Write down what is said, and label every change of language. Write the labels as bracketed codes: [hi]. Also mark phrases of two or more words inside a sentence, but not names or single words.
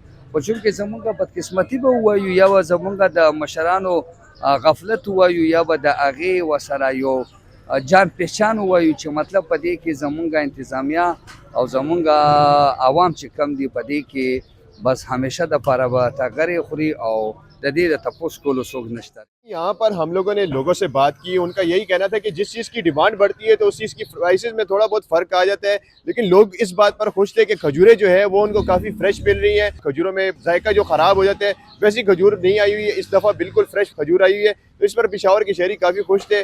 [ps] خو چونکې زمونږ بدقسمتي به ووایو، یا به زمونږ د مشرانو غفلت ووایو، یا به د هغې ورسره یو [ur] جان پہچان [ps] وایو، چې مطلب په دې کې زمونږ انتظامیه او زمونږ عوام چې کم دي په دې کې بس همیشه دپاره به ټغرې خوري، او د دې د تپوس کولو څوک نشته. [ur] یہاں پر ہم لوگوں نے لوگوں سے بات کی، ان کا یہی کہنا تھا کہ جس چیز کی ڈیمانڈ بڑھتی ہے تو اس چیز کی پرائسز میں تھوڑا بہت فرق آ جاتا ہے، لیکن لوگ اس بات پر خوش تھے کہ کھجوریں جو ہے وہ ان کو کافی فریش مل رہی ہیں. کھجوروں میں ذائقہ جو خراب ہو جاتا ہے ویسی کھجور نہیں آئی ہوئی ہے، اس دفعہ بالکل فریش کھجور آئی ہوئی ہے، تو اس پر پشاور کے شہری کافی خوش تھے.